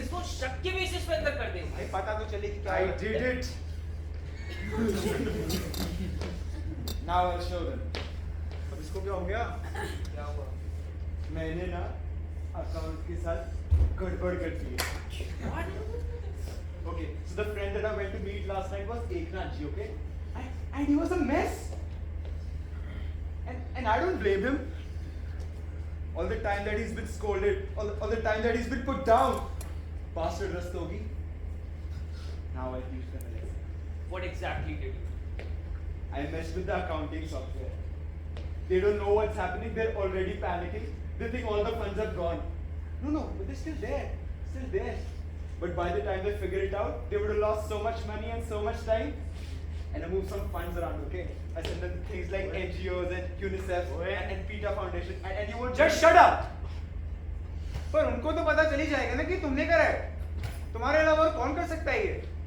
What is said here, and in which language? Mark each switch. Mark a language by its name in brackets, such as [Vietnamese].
[Hindi] इसको शक के बेसिस पे अंदर कर देंगे. भाई पता तो चले कि क्या [English] I [Hindi] है। [English] did it. Now I'll show them. [Hindi] अब इसको क्या हो गया? क्या हुआ? मैंने ना अकाउंट के साथ गड़बड़ कर दी है। [English] What? Okay, so the friend that I went to meet last night was Eknath ji, okay? And he was a mess. And I don't blame him. All the time that he's been scolded, all the time that he's been put down. Bastard Rastogi. Now I teach them a lesson. What exactly did you? I messed with the accounting software. They don't know what's happening. They're already panicking. They think all the funds are gone. No, but they're still there. Still there. But by the time they figure it out, they would have lost so much money and so much time. And I moved some funds around, okay? I sent them things like NGOs and UNICEF and PETA Foundation. And you won't Just shut up! [Hindi] पर उनको तो पता चल ही जाएगा ना कि तुमने करा है। तुम्हारे अलावा और कौन कर सकता है ये?